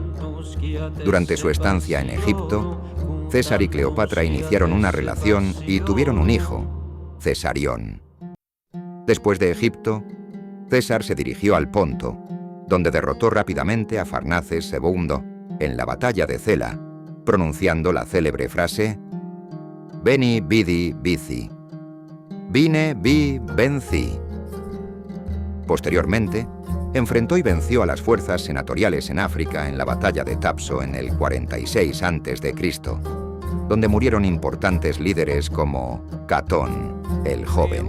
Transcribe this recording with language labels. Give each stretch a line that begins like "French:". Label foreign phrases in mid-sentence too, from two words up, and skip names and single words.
Spanish: Durante su estancia en Egipto, César y Cleopatra iniciaron una relación y tuvieron un hijo, Cesarión. Después de Egipto, César se dirigió al Ponto, donde derrotó rápidamente a Farnaces II en la batalla de Cela, pronunciando la célebre frase
Latin: «Veni, vidi, vici»,
Spanish: «Vine, vi, vencí». Posteriormente, enfrentó y venció a las fuerzas senatoriales en África en la batalla de Tapso en el 46 a.C., donde murieron importantes líderes como Catón, el joven.